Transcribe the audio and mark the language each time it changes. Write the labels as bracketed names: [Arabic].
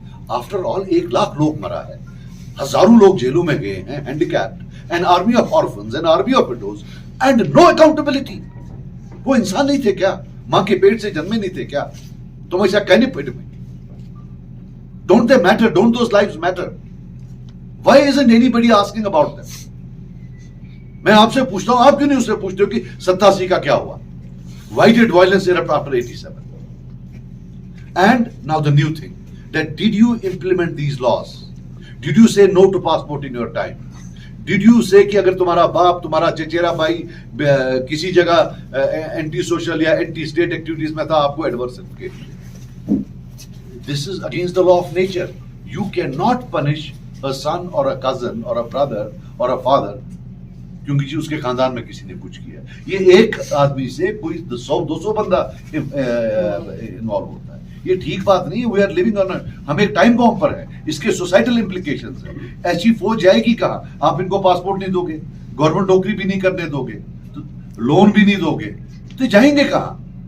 [Hindi] After all 1 lakh लोग मरा है, हजारों लोग जेलों में गए हैं, handicapped, [English] An army of orphans, an army of widows, and no accountability. [Hindi] वो इंसान नहीं थे क्या? मां के पेट से जन्मे नहीं थे क्या? तुम ऐसा कहने पेट में? [English] Don't they matter? Don't those lives matter? Why isn't anybody asking about them? [Hindi] मैं आपसे पूछता हूं, आप क्यों नहीं उससे पूछते हो कि 87 का क्या हुआ? [English] Why did violence erupt after 87? And now the new thing, that did you implement these laws? Did you say no to passport in your time? Did you say [Hindi] कि अगर तुम्हारा बाप, तुम्हारा चचेरा भाई किसी जगह एंटी सोशल या एंटी स्टेट एक्टिविटीज में था, आपको adverse certificate? [English] This is against the law of nature. You cannot punish a son or a cousin or a brother or a father [Hindi] क्योंकि जी उसके खानदान में किसी ने कुछ किया. ये एक आदमी से कोई 100-200 बंदा इन्वॉल्व होता है. ये ठीक बात नहीं है. [English] we are living on, [Hindi] हम एक टाइम बॉम्ब पर है. इसके सोसाइटल इम्प्लीकेशंस है. ऐसी फौज जाएगी कहाँ? आप इनको पासपोर्ट नहीं दोगे, गवर्नमेंट नौकरी भी नहीं करने दोगे, तो लोन भी नहीं दोगे, तो जाएंगे कहाँ?